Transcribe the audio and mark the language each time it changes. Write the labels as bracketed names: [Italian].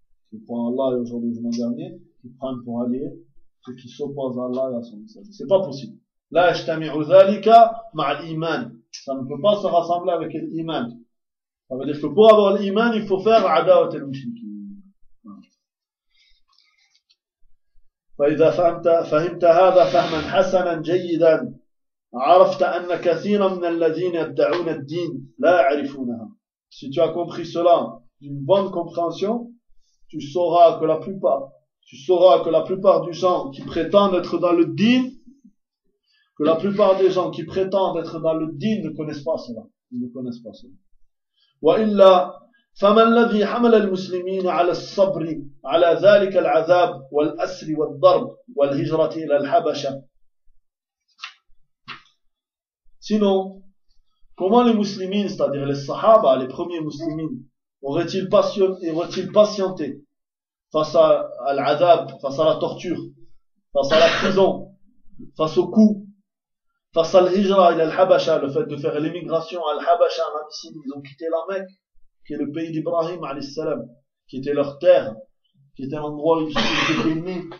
[French] Qui prennent Allah et aujourd'hui, jour dernier, qui prennent pour allier ceux qui s'opposent à Allah et à son messager. C'est pas possible. [Arabic] La ishtami'u zalika ma'al iman. [French] Ça ne peut pas se rassembler avec l'iman. Ça veut dire que pour avoir l'iman, il faut faire adawat al-mushrikin. [Arabic] فإذا فهمت هذا فهما حسنا جيدا عرفت أن كثيرا من الذين يدعون الدين لا يعرفونها. [French] Si tu as compris cela d'une bonne compréhension, tu sauras que la plupart des gens qui prétendent être dans le din, que la plupart des gens qui prétendent être dans le din ne connaissent pas cela. Ils ne connaissent pas cela. [Arabic] وإلا فمن الذي حمل المسلمين على الصبر على ذلك العذاب والأسر والضرب والهجرة إلى الحبشة. [French] Sinon, comment les musulmans, c'est-à-dire les sahaba, les premiers musulmans, auraient-ils patienté face à l'adab, face à la torture, face à la prison, face au coup, face à l'hijra et l'al-habasha, le fait de faire l'émigration à l'habasha, en Abyssinie, ils ont quitté la Mecque, qui est le pays d'Ibrahim, alayhis-salam, qui était leur terre, qui était l'endroit où ils étaient nés.